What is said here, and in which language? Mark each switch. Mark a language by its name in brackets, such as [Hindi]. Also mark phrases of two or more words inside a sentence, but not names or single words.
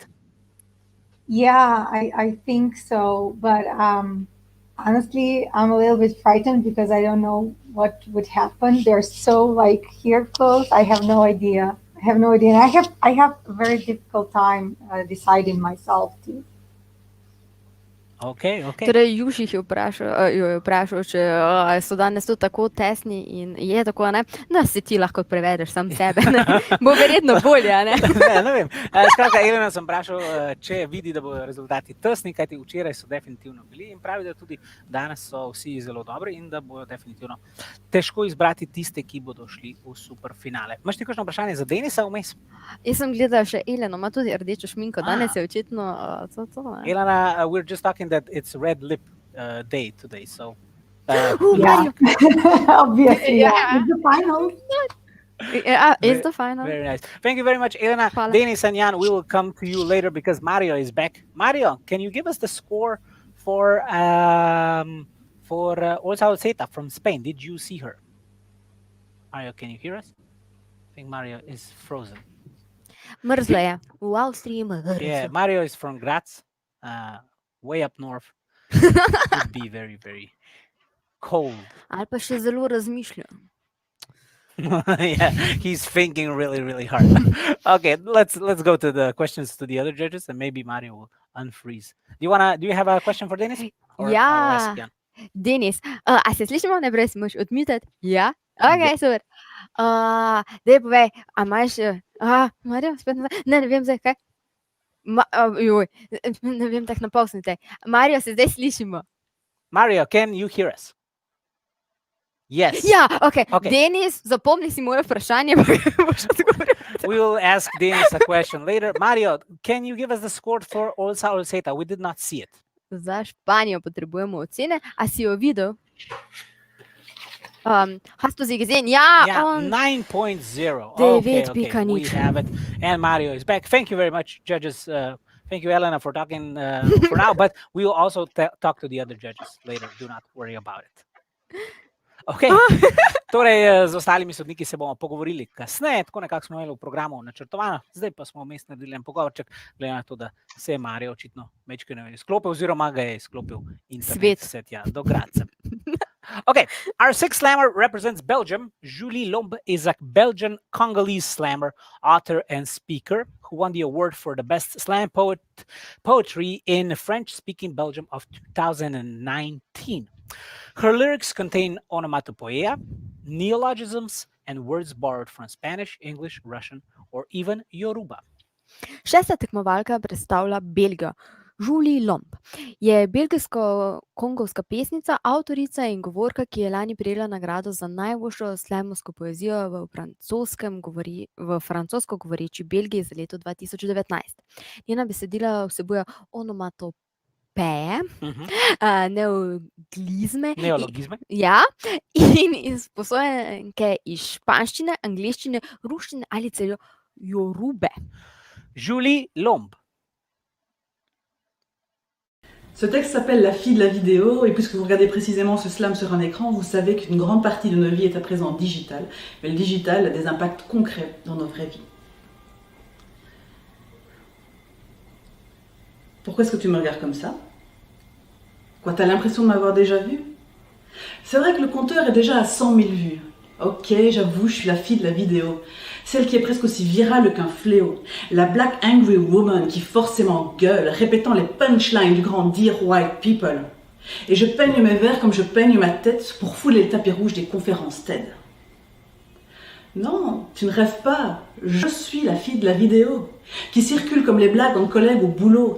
[English] Yeah, I think so. But honestly, I'm a little bit frightened because I don't know what would happen. They're so like here close. I have no idea. And I have a very difficult time deciding myself too. Okay. [Slovenian] Torej, Juš jo je vprašal, če so danes tu tako tesni in je tako, ne? No, si ti lahko prevedeš sam sebe, ne? Bo verjetno bolje, ne? Ne vem. Skratka, Elena sem vprašal, če vidi, da bodo rezultati tesni, kajti včeraj so definitivno bili in pravi, da tudi danes so vsi zelo dobri in da bodo definitivno težko izbrati tiste, ki bodo šli v superfinale. Imaš ti kakšno vprašanje za Denisa vmes? Jaz sem gledala še Eleno, ima tudi rdečo šminko, danes je očitno to, ne? [English] Elena, we're just talking that it's red lip day today, so Yeah, obviously. Yeah. It's the final. Yeah, it's the final. Very nice. Thank you very much, Elena. [Slovenian] Hvala. [English] Denis and Jan, we will come to you later because Mario is back. Mario, can you give us the score for osvojitev from Spain? Did you see her? Mario, can you hear us? I think Mario is frozen. [Slovenian] Mrzlo je. V Avstriji mrzlo. [English] Yeah, Mario is from Graz, way up north. Could be very, very cold. [Slovenian] Ali pa še zelo razmišlja. [English] Yeah, he's thinking really, really hard. Okay, let's go to the questions to the other judges, and maybe Mario will unfreeze. Do you have a question for Denis? Or [Slovenian] Ja. [English] I'll ask Jan? [Slovenian] Denis, a se slišimo? Najprej si moraš odmutati. Ja? Ok, super. Daj povej, a imaš... Mario, spet nazaj. Ne vem zdaj, kaj? Ne vem, tako na pol sem te. Mario, se zdaj slišimo. Mario, [English] can you hear us? Yes. [Slovenian] Ja, ok. [English] Okay. [Slovenian] Denis, zapomni si moje vprašanje, pa boš odgovoril. [English] We will ask Denis a question later. Mario, can you give us the score for osvojitev? We did not see it. [Slovenian] Za Španijo potrebujemo ocene. A si jo videl? [German] Hast du sie gesehen? [Slovenian] Ja, [English] Yeah, on 9.0. David Okay, we Picanic. have it. And Mario is back. Thank you very much, judges. Thank you, Elena, for talking for now. But we will also talk to the other judges later. Do not worry about it. Okay. [Slovenian] Torej, z ostalimi sodniki se bomo pogovorili kasneje, tako nekako smo imeli v programu načrtovano, zdaj pa smo vmes naredili en pogovorček, glede na to, da se je Mario očitno mečkeno izklopil, oziroma ga je izklopil internet set do Gradca. [English] Okay, our sixth slammer represents Belgium. Julie Lombe is a Belgian Congolese slammer, author and speaker who won the award for the best slam poetry in French-speaking Belgium of 2019. Her lyrics contain onomatopoeia, neologisms, and words borrowed from Spanish, English, Russian, or even Yoruba. [Slovenian] Šesta tekmovalka predstavlja Belgijo. Julie Lombe je belgijsko-kongovska pesnica, avtorica in govorka, ki je lani prejela nagrado za najboljšo slamovsko poezijo v francosko govoreči Belgiji za leto 2019. Njena besedila vsebujejo onomatopeje, neologizme, ja, in izposojenke iz španščine, angleščine, ruščine ali celo Yorube. Julie Lombe. [French] Ce texte s'appelle La fille de la vidéo, et puisque vous regardez précisément ce slam sur un écran, vous savez qu'une grande partie de nos vies est à présent digitale, mais le digital a des impacts concrets dans nos vraies vies. Pourquoi est-ce que tu me regardes comme ça? Quoi, t'as l'impression de m'avoir déjà vue? C'est vrai que le compteur est déjà à 100 000 vues. Ok, j'avoue, je suis la fille de la vidéo. Celle qui est presque aussi virale qu'un fléau. La [English] black angry woman [French] qui forcément gueule, répétant les punchlines du grand Dear White People. Et je peigne mes verres comme je peigne ma tête pour fouler le tapis rouge des conférences TED. Non, tu ne rêves pas. Je suis la fille de la vidéo, qui circule comme les blagues entre collègues au boulot.